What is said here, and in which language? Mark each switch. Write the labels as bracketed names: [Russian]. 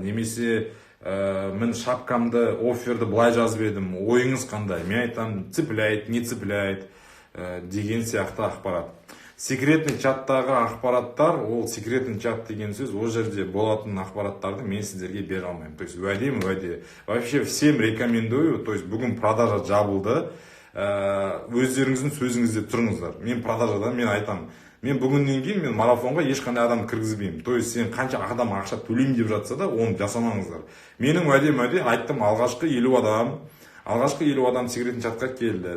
[Kazakh] Немесе мен шапкамды, офферді былай жазып едім, ойыңыз қандай? Мен айтам, [Russian] цепляет, не цепляет [Kazakh] деген сияқты ақпарат. Секретный чаттағы ақпараттар, ол секретный чат деген сөз, ол жерде болатын ақпараттарды мен сіздерге бере алмаймын. То есть уәде. [Russian] Вообще всем рекомендую, то есть [Kazakh] бүгін продажа жабылды. Өздеріңіздің сөзіңізде тұрыңыздар. Мен продажада, мен айтам, мен бүгіннен кейін мен марафонға ешқандай адам кіргізбеймін. То есть сен қанша адам ақша төлеймін деп жатса да, оны жасамаңыздар. Менің уәдем айттым, алғашқы 50 адам секретный чатқа келді.